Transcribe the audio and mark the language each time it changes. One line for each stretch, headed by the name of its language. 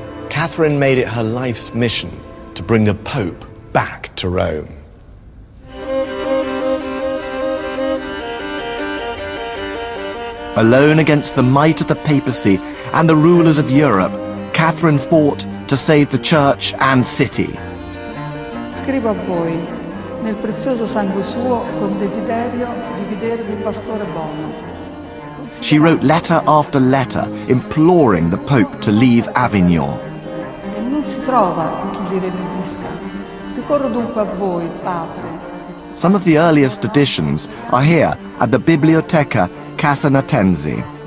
English: Catherine made it her life's mission to bring the Pope back to Rome. Alone against the might of the papacy and the rulers of Europe, Catherine fought to save the church and city.
Italian: Scrivo a voi, nel prezioso sangue suo, con desiderio di vedervi pastore buono.
English: She wrote letter after letter imploring the Pope to leave Avignon.
Italian: E non si trova chi li reperisca. Ricorro dunque a voi, Padre.
English: Some of the earliest editions are here at the Biblioteca Casanatensi.